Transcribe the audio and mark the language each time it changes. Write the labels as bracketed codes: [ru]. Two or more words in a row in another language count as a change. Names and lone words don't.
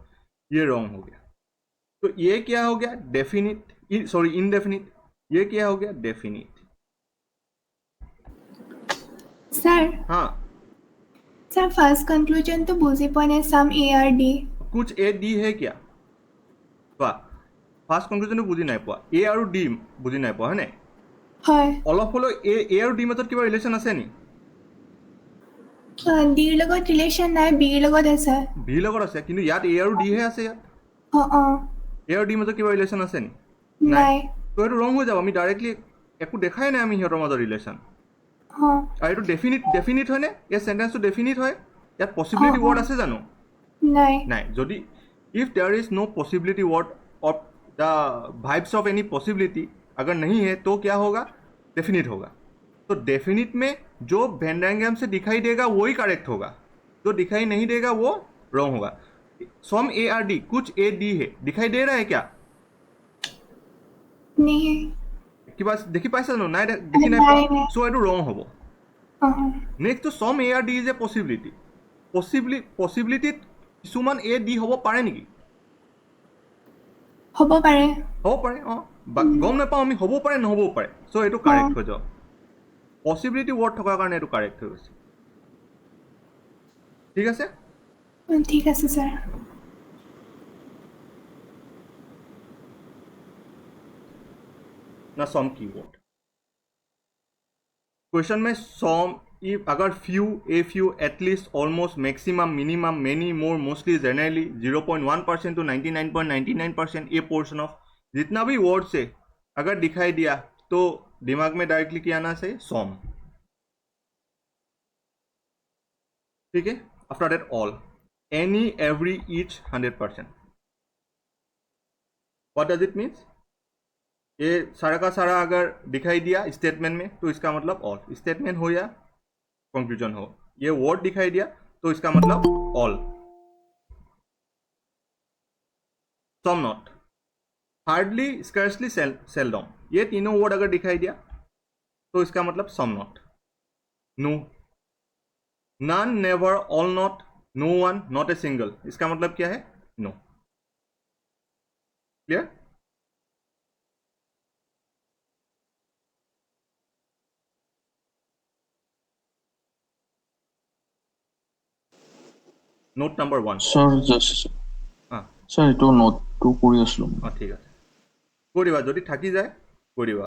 [hi] ये रॉन्ग हो गया, तो ये क्या हो गया, डेफिनिट, [en] sorry indefinite, [hi] ये क्या हो गया, डेफिनिट। [en] sir sir first conclusion तो [as] বুজি পোৱা [en] some A are D, [hi] कुछ ए डी है क्या, [en] first conclusion [as] बुझी নাই পোৱা, এ আৰু ডি বুঝি নাই পোৱা, হয়নে? হয়। অলপ হলো এ আৰু ডি মাজত কিবা ৰিলেশ্যন আছে নি? ডিৰ লগত ৰিলেশ্যন নাই, বিৰ লগত আছে। বিৰ লগত আছে, কিন্তু ইয়াত এ আৰু ডি হে আছে, ইয়াত এ আৰু ডি মাজত কিবা ৰিলেশ্যন আছে নি? নাই। তো এইটো ৰং হৈ যাব, আমি ডাইৰেক্টলি একো দেখাই নাই আমি সিহঁতৰ মাজত ৰিলেশ্যন। আৰু এইটো ডেফিনিট হয়নে, এই সেন্টেন্সটো ডেফিনিট হয়, ইয়াত [en] possibility word [as] আছে জানো? নাই। যদি [en] if there is no possibility word of the vibes of any possibility [hi] अगर नहीं है तो क्या होगा, डेफिनिट होगा। तो डेफिनिट में जो [en] Venn diagram [hi] से दिखाई देगा वही करेक्ट होगा, जो दिखाई नहीं देगा वो रॉन्ग होगा। [en] some A are D, [hi] कुछ ए डी है, दिखाई दे रहा है क्या, नहीं [as] কিবা দেখি পাইছা জানো? নাই দেখি নাই পোৱা? চ' এইটো ৰং হ'ব। [en] next to some A are D is a possibility. [as] পচিবিলিটিত কিছুমান এ ডি হ'ব পাৰে নেকি? হ'ব পাৰে। হ'ব পাৰে, অঁ গম নাপাওঁ আমি, হ'ব পাৰে নহ'বও পাৰে। চ' এইটো কাৰেক্ট হৈ যাব। [en] possibility word [as] থকাৰ কাৰণে এইটো কাৰেক্ট হৈ গৈছে। ঠিক আছে? ঠিক আছে ছাৰ। [en] ना some keyword. [hi] क्वेश्चन में [en] some if [hi] अगर [en] few, a few, atleast, almost, maximum, minimum, many, more, mostly, generally 0.1% to 99.99% [hi] ये [en] portion of [hi] जितना भी वर्ड से अगर दिखाई दिया तो दिमाग में डायरेक्टली क्या आना चाहिए? सम। ठीक है? [en] after that all, any, every, each, 100%. what does it means? [hi] ये सारा का सारा अगर दिखाई दिया स्टेटमेंट में तो इसका मतलब ऑल। स्टेटमेंट हो या कंक्लूजन हो, ये वर्ड दिखाई दिया तो इसका मतलब ऑल। [en] some not, hardly, scarcely, seldom, [hi] ये तीनों वर्ड अगर दिखाई दिया तो इसका मतलब [en] some not. no, none, never, all not, no one, not a single, [hi] इसका मतलब क्या है? [en] नो। क्लियर? note number 1 sir just sir [as] এইটো নোটটো কৰি আছিলোঁ। অঁ ঠিক আছে, কৰিবা যদি থাকি যায় কৰিবা।